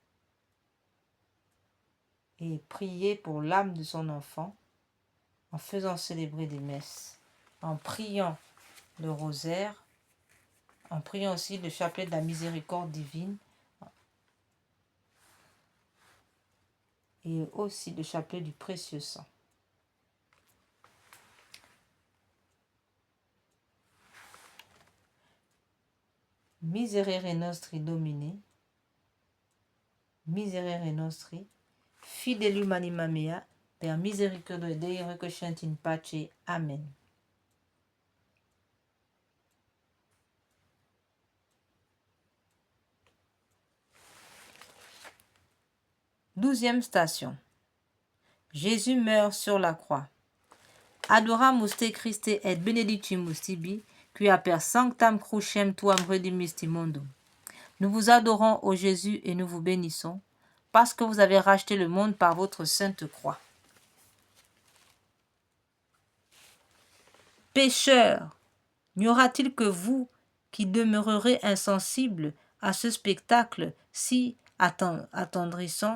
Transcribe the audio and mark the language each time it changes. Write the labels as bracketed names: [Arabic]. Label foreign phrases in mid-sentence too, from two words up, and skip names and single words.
[French] Et prier pour l'âme de son enfant en faisant célébrer des messes, en priant le rosaire, en priant aussi le chapelet de la miséricorde divine et aussi le chapelet du précieux sang. [Latin] Miserere nostri Domine, miserere nostri, fidelum anima mea, per misericordia Dei requiescent in pace. [French] Amen. Douzième station. Jésus meurt sur la croix. [Latin] Adoramus te Christe et benedictimus tibi, qui a per sanctam crucem tuam redimisti mondum. [French] Nous vous adorons, ô Jésus, et nous vous bénissons, parce que vous avez racheté le monde par votre sainte croix. Pécheurs, n'y aura-t-il que vous qui demeurerez insensibles à ce spectacle si attendrissant?